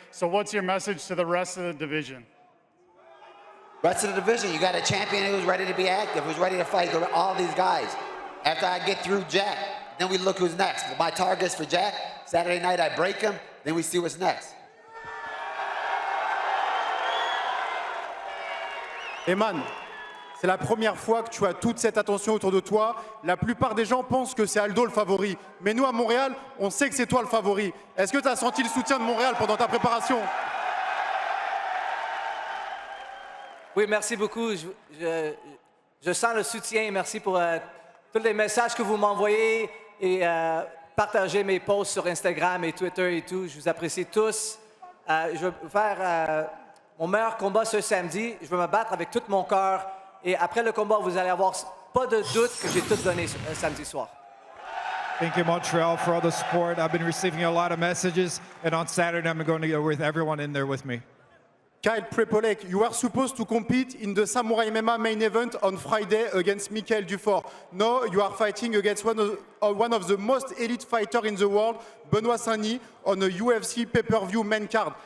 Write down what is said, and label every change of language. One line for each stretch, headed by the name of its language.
English: So what's your message to the rest of the division? Rest of the division, you got a champion who's ready to be active, who's ready to fight all these guys. After I get through Jack, then we look who's next. My target's for Jack. Saturday night, I break him, then we see what's next.
French: Aiemann, c'est la première fois que tu as toute cette attention autour de toi. La plupart des gens pensent que c'est Aldo le favori. Mais nous, à Montréal, on sait que c'est toi le favori. Est-ce que tu as senti le soutien de Montréal pendant ta préparation? Oui, merci beaucoup. Je sens le soutien. Merci pour tous les messages que vous m'envoyez et partagez mes posts sur Instagram et Twitter et tout. Je vous apprécie tous. Je vais faire mon meilleur combat ce samedi. Je vais me battre avec tout mon cœur. Et après le combat, vous allez avoir pas de doute que j'ai tout donné samedi soir.
English: Thank you, Montreal, for all the support. I've been receiving a lot of messages, and on Saturday, I'm going to go with everyone in there with me. Kyle Prepolek, you are supposed to compete in the Samurai MMA main event on Friday against Michael Dufort. Now you are fighting against one of the most elite fighters in the world, Benoit, on a UFC pay-per-view main card.